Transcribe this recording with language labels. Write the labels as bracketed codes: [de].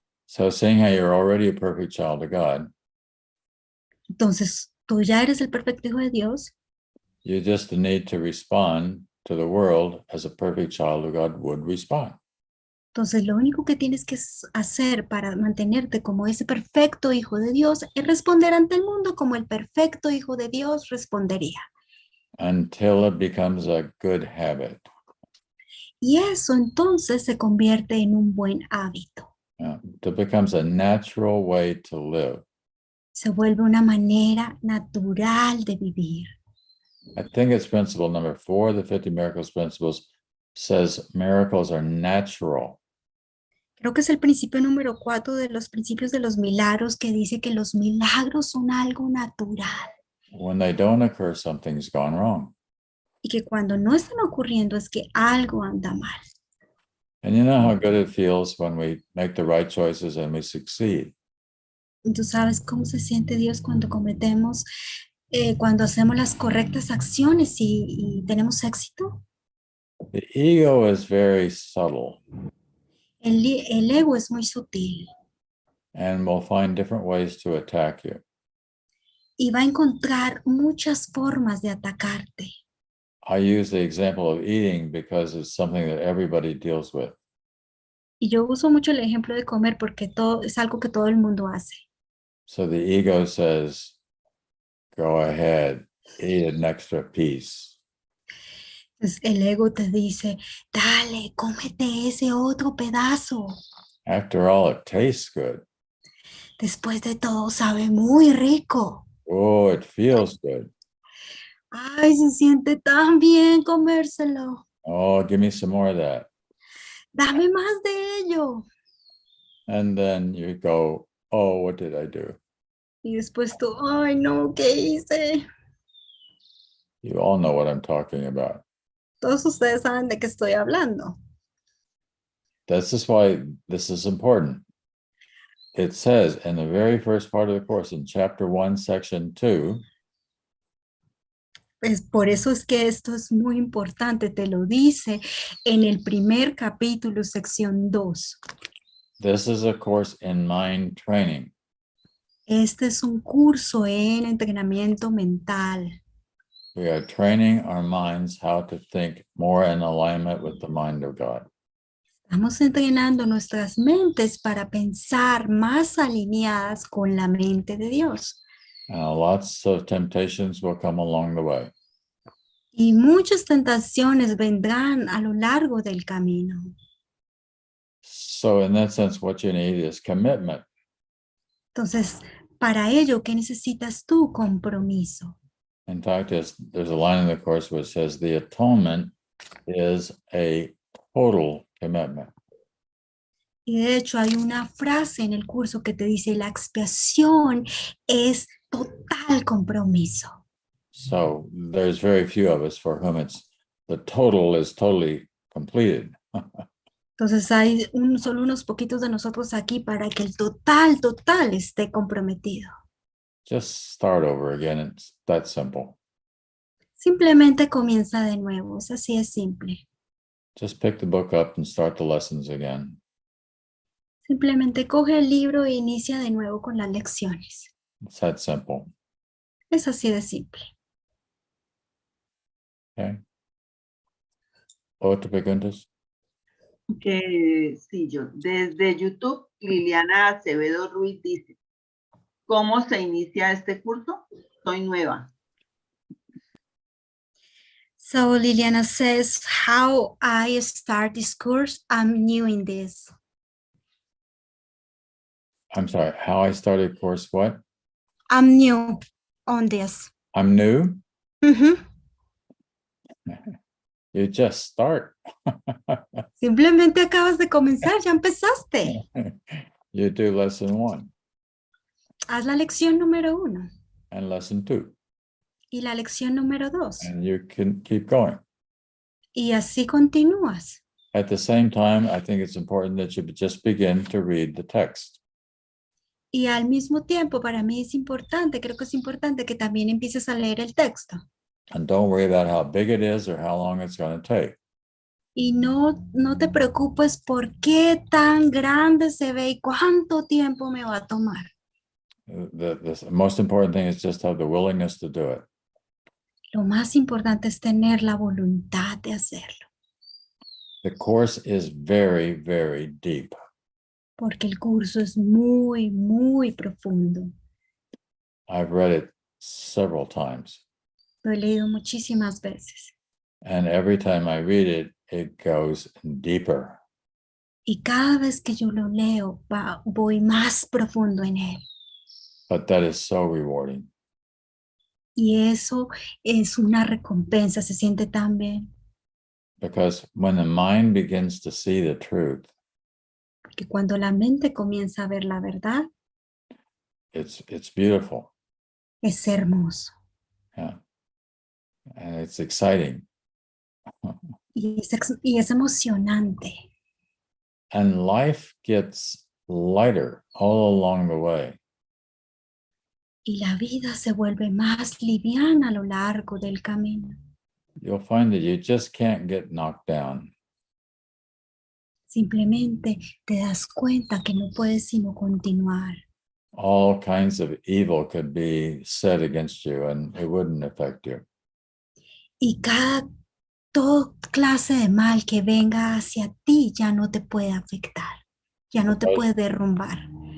[en] So seeing how you're already a perfect child of God, [es] Entonces, tú ya eres el perfecto hijo de Dios. [en] you just need to respond to the world as a perfect child of God would respond. [es] Entonces, lo único que tienes que hacer para mantenerte como ese perfecto hijo de Dios es responder ante el mundo como el perfecto hijo de Dios respondería. [en] Until it becomes a good habit. [es] Y eso entonces se convierte en un buen hábito. [en] It becomes a natural way to live. [es] Se vuelve una manera natural de vivir. [en] I think it's principle number 4, the 50 Miracles Principles, says miracles are natural. [es] Creo que es el principio número 4 de los principios de los milagros que dice que los milagros son algo natural. [en] When they don't occur, something's gone wrong. [es] Y que cuando no están ocurriendo es que algo anda mal. [en] And you know how good it feels when we make the right choices and we succeed. [es] ¿Y tú sabes cómo se siente Dios cuando cometemos, cuando hacemos las correctas acciones y tenemos éxito? [en] The ego is very subtle [es] El ego es muy sutil [en] and will find different ways to attack you. [es] y va a encontrar muchas formas de atacarte. [en] I use the example of eating because it's something that everybody deals with. [es] Y yo uso mucho el ejemplo de comer porque es algo que todo el mundo hace. [en] So the ego says, go ahead, eat an extra piece. [es] Entonces el ego te dice, dale, cómete ese otro pedazo. [en] After all, it tastes good. [es] Después de todo, sabe muy rico. [en] Oh, it feels good. [es] Ay, se siente tan bien comérselo. [en] Oh, give me some more of that. [es] Dame más de ello. [en] And then you go, oh, what did I do? [es] Y después tú, ay, no, ¿qué hice? [en] You all know what I'm talking about. [es] Todos ustedes saben de qué estoy hablando. [en] This is why this is important. It says in the very first part of the course, in chapter 1, section 2, [es] Pues por eso es que esto es muy importante, te lo dice en el primer capítulo, sección 2. [en] this is a course in mind training. [es] Este es un curso en entrenamiento mental. [en] We are training our minds how to think more in alignment with the mind of God. [es] Estamos entrenando nuestras mentes para pensar más alineadas con la mente de Dios. [en] Lots of temptations will come along the way. [es] Y muchas tentaciones vendrán a lo largo del camino. [en] So in that sense, what you need is commitment. [es] Entonces, para ello, ¿qué necesitas tú? Compromiso. [en] In fact, there's a line in the course which says the atonement is a total commitment. [es] Y de hecho hay una frase en el curso que te dice, la expiación es total compromiso. [en] So there's very few of us for whom the total is totally completed. [es] Entonces hay solo unos poquitos de nosotros aquí para que el total esté comprometido. [en] Just start over again. It's that simple. [es] Simplemente comienza de nuevo, es así de simple. [en] Just pick the book up and start the lessons again. [es] Simplemente coge el libro e inicia de nuevo con las lecciones. [en] It's that simple. [es] Es así de simple. Okay. ¿Otra preguntas? Sí, yo. Desde YouTube, Liliana Acevedo Ruiz dice, ¿cómo se inicia este curso? Soy nueva. [en] So Liliana says, how I start this course, I'm new in this. I'm sorry, how I started course what? I'm new on this. I'm new? Mm-hmm. You just start. [es] Simplemente acabas de comenzar, ya empezaste. [en] You do lesson 1. [es] Haz la lección número 1 [en] and lesson 2. [es] y la lección número 2. [en] And you can keep going. [es] Y así continúas. [en] At the same time, I think it's important that you just begin to read the text. [es] Y al mismo tiempo, para mí es importante, creo que es importante que también empieces a leer el texto. [en] And don't worry about how big it is or how long it's going to take. [es] Y no te preocupes por qué tan grande se ve y cuánto tiempo me va a tomar. [en] The most important thing is just have the willingness to do it. [es] Lo más importante es tener la voluntad de hacerlo. [en] The course is very, very deep. [es] Porque el curso es muy, muy profundo. [en] I've read it several times. [es] Lo he leído muchísimas veces. [en] And every time I read it, it goes deeper. [es] Y cada vez que yo lo leo, voy más profundo en él. [en] But that is so rewarding. [es] Y eso es una recompensa, se siente tan bien. [en] Because when the mind begins to see the truth, [es] Porque cuando la mente comienza a ver la verdad, [en] it's beautiful. [es] es hermoso. [en] Yeah. And it's exciting. [es] Y es emocionante. [en] And life gets lighter all along the way. [es] Y la vida se vuelve más liviana a lo largo del camino. [en] You'll find that you just can't get knocked down. [es] Simplemente te das cuenta que no puedes sino continuar. [en] All kinds of evil could be said against you and it wouldn't affect you. [es] Y toda clase de mal que venga hacia ti ya no te puede afectar, ya no te puede derrumbar.